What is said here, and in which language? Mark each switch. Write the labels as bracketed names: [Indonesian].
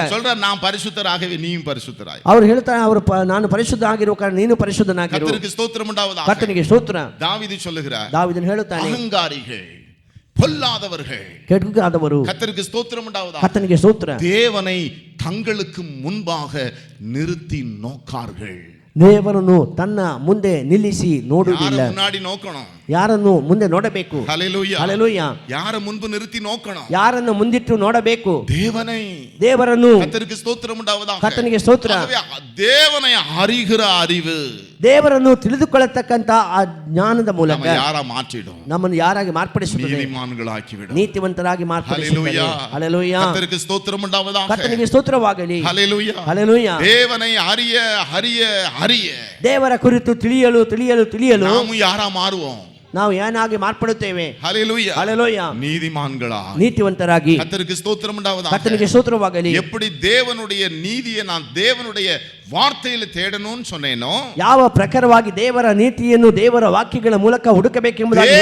[Tamil] அவர் சொல்றார், நான் பரிசுத்தராகவே நீயும் பரிசுத்தராய். [Kannada] ಅವರು ಹೇಳ್ತಾರೆ, ನಾನು ಪರಿಶುದ್ಧ ಆಗಿರುವ ಕಾರಣ ನೀನು ಪರಿಶುದ್ಧನಾಗಿರು. [Tamil] கர்த்தருக்கு ஸ்தோத்திரம் உண்டாவதாக. [Kannada] ಕರ್ತನಿಗೆ ಸ್ತೋತ್ರ. [Tamil] தாவீது சொல்லுகிறார், [Kannada] ದಾವೀದನು ಹೇಳುತ್ತಾನೆ, [Tamil] அகங்காரிகள், பொல்லாதவர்கள், [Kannada] ಕೆಟ್ಟುಗಾದವರು, [Tamil] கர்த்தருக்கு ஸ்தோத்திரம் உண்டாவதாக, [Kannada] ಕರ್ತನಿಗೆ ಸ್ತೋತ್ರ, [Tamil] தேவனை தங்களுக்கு முன்பாக நிறுத்தி நோக்கார்கள். [Kannada] ದೇವರನ್ನು ತನ್ನ ಮುಂದೆ ನಿಲ್ಲಿಸಿ ನೋಡುವುದಿಲ್ಲ. [Tamil] யாரை முன்னாடி நோக்கணும், [Kannada] ಯಾರನ್ನು ಮುಂದೆ ನೋಡಬೇಕು. [Tamil] ஹல்லேலூயா. [Kannada] ಹಲ್ಲೆಲೂಯಾ. [Tamil] யாரை முன்பு நிறுத்தி நோக்கணும், [Kannada] ಯಾರನ್ನು ಮುಂದಿಟ್ಟು ನೋಡಬೇಕು, [Tamil] தேவனை. [Kannada] ದೇವರನ್ನು. [Tamil] கர்த்தருக்கு ஸ்தோத்திரம் உண்டாவதாக. [Kannada] ಕರ್ತನಿಗೆ ಸ್ತೋತ್ರ. [Tamil] ஆகவே தேவனை அறிகிற அறிவு [Kannada] ದೇವರನ್ನು ತಿಳಿದುಕೊಳ್ಳತಕ್ಕಂತ ಆ ಜ್ಞಾನದ ಮೂಲಕ [Tamil] நம்ம யாரா மாற்றிடும், [Kannada] ನಮ್ಮನ್ನು ಯಾರಾಗಿ ಮಾರ್ಪಡಿಸುತ್ತದೆ, [Tamil] நீதிமான்களாக்கிவிடும். [Kannada] ನೀತಿವಂತರಾಗಿ ಮಾರ್ಪಡಿಸುತ್ತದೆ. [Tamil] ஹல்லேலூயா. [Kannada] ಹಲ್ಲೆಲೂಯಾ. [Tamil] கர்த்தருக்கு ஸ்தோத்திரம் உண்டாவதாக. [Kannada] ಕರ್ತನಿಗೆ ಸ್ತೋತ್ರವಾಗಲಿ. [Tamil] ஹல்லேலூயா. [Kannada] ಹಲ್ಲೆಲೂಯಾ. [Tamil] தேவனை அறிய அறிய அறிய [Kannada] ದೇವರ ಕುರಿತು ತಿಳಿಯಲು ತಿಳಿಯಲು ತಿಳಿಯಲು [Tamil] நாமும் யாரா மாறுவோம். [Kannada] ನಾವು ಏನಾಗಿ ಮಾರ್ಪಡುತ್ತೇವೆ. [Tamil] ஹல்லேலூயா. [Kannada] ಹಲ್ಲೆಲೂಯಾ. [Tamil] நீதிமான்களா. [Kannada] ನೀತಿವಂತರಾಗಿ. [Tamil] கர்த்தருக்கு ஸ்தோத்திரம் உண்டாவதாக. [Kannada] ಕರ್ತನಿಗೆ ಸ್ತೋತ್ರವಾಗಲಿ. [Tamil] எப்படி தேவனுடைய நீதியை நான் தேவனுடைய ವಾರ್ತೆಯಲ್ಲಿ தேடணும்னு சொன்னேனோ, [Kannada] ಯಾವ ಪ್ರಕಾರವಾಗಿ ದೇವರ ನೀತಿಯನ್ನು ದೇವರ ವಾಕ್ಯಗಳ ಮೂಲಕ ಹುಡುಕಬೇಕೆಂಬುದಾಗಿ